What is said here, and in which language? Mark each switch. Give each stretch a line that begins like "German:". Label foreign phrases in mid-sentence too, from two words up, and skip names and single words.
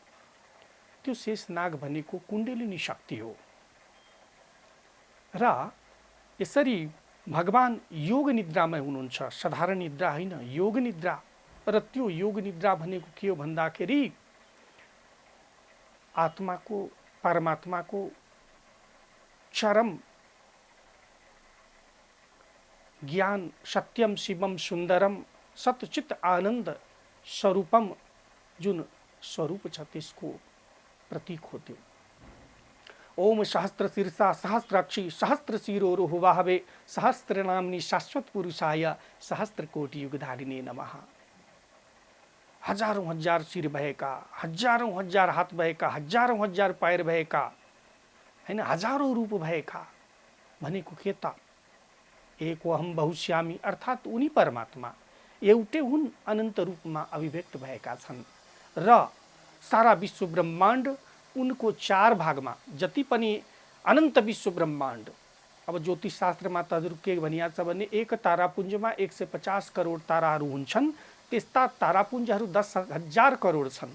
Nepali: त्यो शेषनाग भनेको कुण्डलिनी शक्ति हो र यसरी भगवान योग निद्रामा हुनुहुन्छ, साधारण निद्रा होइन, योग निद्रा। र त्यो योग निद्रा भनेको के हो भन्दाखेरि आत्माको, परमात्माको चरम ज्ञान,
Sanskrit: सत्यम शिवम सुन्दरम सतचित आनन्द स्वरूपम
Nepali: जुन स्वरूप छ त्यसको प्रतीक हो त्यो।
Sanskrit: ओम सहस्त्र शीर्षा सहस्राक्षी सहस्त्र शिरोरुहुवाहवे सहस्त्र नाम्नी शाश्वत पुरुषाय सहस्त्र कोटि युगधारिणे नमः।
Nepali: हजारौँ हजार शिर भएका, हजारौँ हजार हात भएका, हजारौँ हजार पैर भएका, हैन, हजारौँ रूप भएका भनेको के त?
Sanskrit: एको अहम बहुश्यामी
Nepali: अर्थात् उनी परमात्मा एउटै हुन्, अनन्त रूपमा अभिव्यक्त भएका छन् र सारा विश्व ब्रह्माण्ड उनको चार भागमा, जति पनि अनन्त विश्व ब्रह्माण्ड, अब ज्योतिष शास्त्रमा तजुर के भनिएको छ भने एक तारापुञ्जमा 150 करोड ताराहरू हुन्छन्, त्यस्ता तारापुञ्जहरू 10,000 करोड छन्।